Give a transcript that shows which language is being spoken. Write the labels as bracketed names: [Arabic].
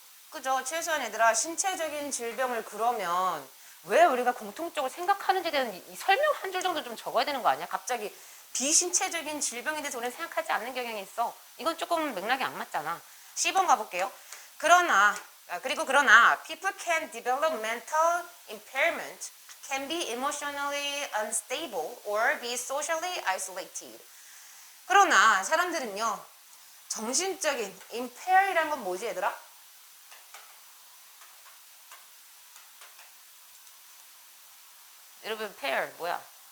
[Korean] 그죠? 최소한 얘들아 신체적인 질병을 그러면 왜 우리가 공통적으로 생각하는지에 대한 이 설명 한 줄 정도 좀 적어야 되는 거 아니야? 갑자기 비신체적인 질병에 대해서 우리는 생각하지 않는 경향이 있어. 이건 조금 맥락이 안 맞잖아. 10번 가볼게요. 그러나 [English] people can develop mental impairment, can be emotionally unstable or be socially isolated. [Korean] 그러나 사람들은요 정신적인 impaired이라는 건 뭐지 얘들아? 여러분 pair 뭐야?